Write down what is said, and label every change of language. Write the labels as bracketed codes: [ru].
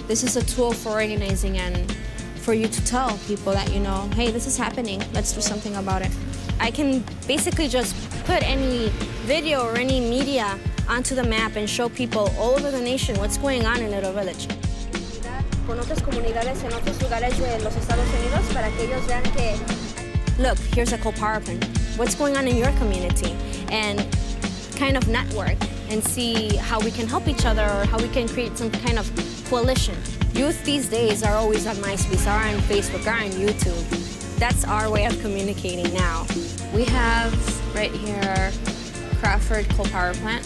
[en] This is a tool for organizing and for you to tell people that, you know, hey, this is happening, let's do something about it. I can basically just put any video or any media onto the map and show people all over the nation what's going on in Little Village. [es] Con otras comunidades en otros lugares de los Estados Unidos para que ellos vean que, look, here's a coal power plant. [en] What's going on in your community? And kind of network and see how we can help each other or how we can create some kind of coalition. Youth these days are always on MySpace, are on Facebook, are on YouTube. That's our way of communicating now. We have right here Crawford coal power plant.